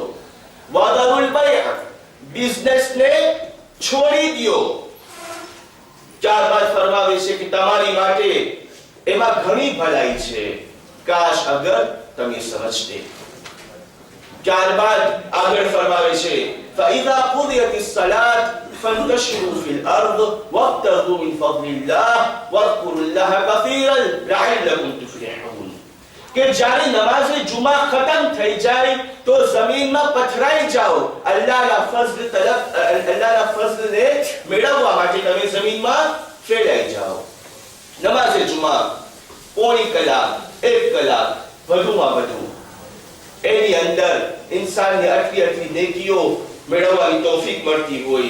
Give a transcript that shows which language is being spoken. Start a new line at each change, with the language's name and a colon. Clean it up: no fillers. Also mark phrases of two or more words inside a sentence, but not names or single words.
Arabic: وذروا البيع
Gujarati: બિઝનેસને છોડી દો. ત્યારબાદ ફરમાવે છે કે તમારી માટે એમાં ઘણી ભલાઈ છે, કાશ અગર તમે સમજતે. ત્યારબાદ આગળ ફરમાવે છે
Arabic: فإذا قضيت الصلاة فانتشروا في الأرض وابتغوا من فضل الله واذكروا الله كثيرا لعلكم تفلحون.
Gujarati: કે જ્યારે નમાઝે જુમા ખતમ થઈ જાય તો જમીનમાં પથરાઈ જાઓ. અલ્લાહના ફઝલને મેળવવા માટે તમે જમીનમાં ફેલાઈ જાઓ. નમાઝે જુમા પોણી કલાક, 1 કલાક વધુમાં વધુ, એની અંદર ઇન્સાનને આટલી નેકીઓ મેળવવાની તૌફીક મળતી હોય.